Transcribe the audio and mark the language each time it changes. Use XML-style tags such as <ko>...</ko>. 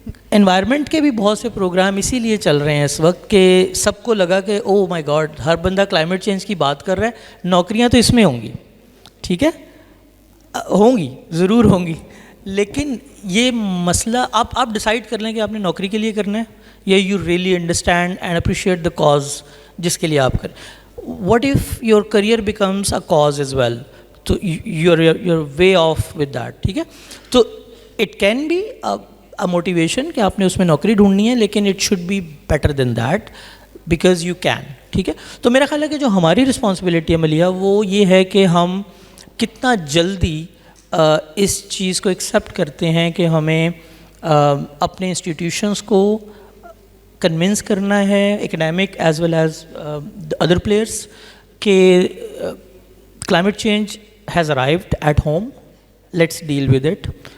<ur>Environment کے بھی بہت سے پروگرام اسی لیے چل رہے ہیں اس وقت کہ سب کو لگا کہ</ur> <en>oh my god</en> <ur>ہر بندہ کلائمیٹ چینج کی بات کر رہا ہے, نوکریاں تو اس میں ہوں گی. ٹھیک ہے, ہوں گی, ضرور ہوں گی, لیکن یہ مسئلہ آپ ڈیسائیڈ کر لیں کہ آپ نے نوکری کے لیے کرنا ہے یا</ur> <en>you really understand and appreciate the cause</en> <ur>جس کے لیے آپ کریں.</ur> <en>What if your career becomes a cause as well? So you're way off with that.</en> <ur>ٹھیک ہے, تو</ur> <en>it can be a motivation</en> <ur>کہ آپ نے اس میں نوکری ڈھونڈنی ہے, لیکن</ur> <en>it should be better than that because you can.</en> <ur>ٹھیک ہے, تو میرا خیال ہے کہ جو ہماری رسپانسبلٹی ہے ملیحہ وہ یہ ہے کہ ہم کتنا جلدی اس چیز کو ایکسیپٹ کرتے ہیں کہ ہمیں اپنے انسٹیٹیوشنس کو کنونس کرنا ہے,</ur> <en>academic as well as other players,</en> <ur>کہ</ur> <en>Climate change has arrived at home, let's deal with it.</en>